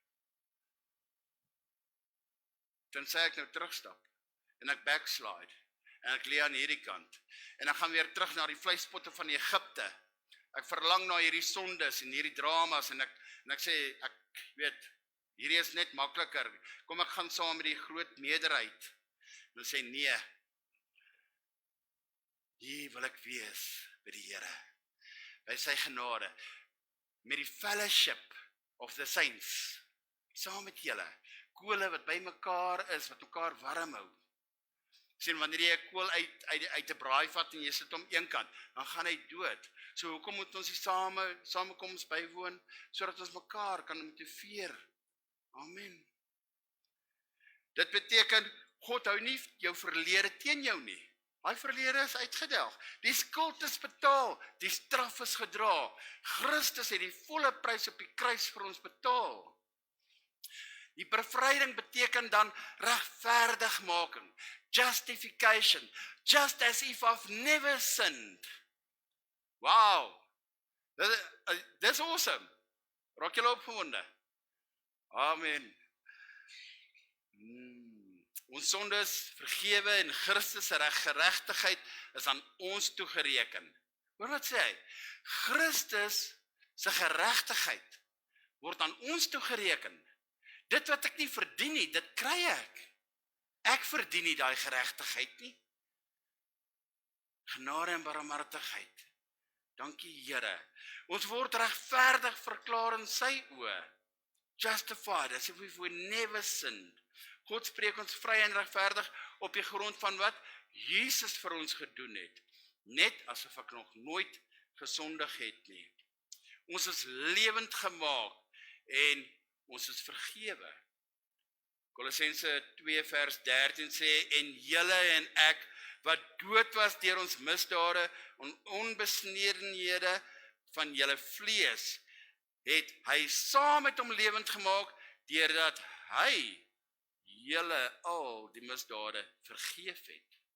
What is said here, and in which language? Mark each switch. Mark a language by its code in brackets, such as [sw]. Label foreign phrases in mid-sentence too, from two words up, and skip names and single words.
[af] Tensy ek nou terugstap, en ek backslide, en ek lê aan hierdie kant, en ek gaan weer terug na die vleispotte van Egipte, ek verlang na hierdie sondes, en hierdie dramas, en ek sê, ek weet, hierdie is net makliker, kom ek gaan saam met die groot meerderheid, en sê nee, hier wil ek wees by die Here, by sy genade, met die [en] fellowship of the saints, [af] saam met julle, kole wat by mekaar is, wat mekaar warm hou. Sien, wanneer jy 'n kool uit 'n braai vat en jy sit hom een kant, dan gaan hy dood. So hoekom moet ons die samekoms bywoon, sodat ons mekaar kan motiveer. Amen. Dit beteken, God hou nie jou verlede teen jou nie. Hy verlede is uitgedelg. Die skuld is betaal, die straf is gedra. Christus het die volle prys op die kruis vir ons betaal. Die bevryding beteken dan regverdigmaking, [en] justification, just as if I've never sinned. Wow, that's awesome. [af] Raak julle opgewonde? Amen. Ons sondes vergewe en Christus se geregtigheid is aan ons toegereken. Hoor wat sê hy? Christus se geregtigheid word aan ons toegereken. Dit wat ek nie verdien nie, dit kry ek. Ek verdien nie daai geregtigheid nie. Genade en barmhartigheid. Dankie Here. Ons word regverdig verklaar in sy oë. [en] Justified as if we never sinned. [af] God spreek ons vry en regverdig op die grond van wat Jesus vir ons gedoen het. Net asof ek nog nooit gesondig het nie. Ons is lewend gemaak en ons is vergewe. Kolossense 2 vers 13 sê, en julle en ek, wat dood was deur ons misdade en onbesnedenhede van julle vlees, het hy saam met hom lewend gemaak, deurdat hy julle al die misdade vergeef het.